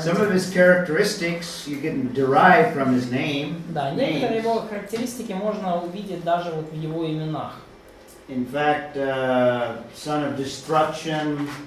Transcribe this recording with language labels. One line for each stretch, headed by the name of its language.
English: Some of his characteristics you can derive from his name.
Russian: Да, некоторые его характеристики можно увидеть даже вот в его именах.
English: In fact, son of destruction.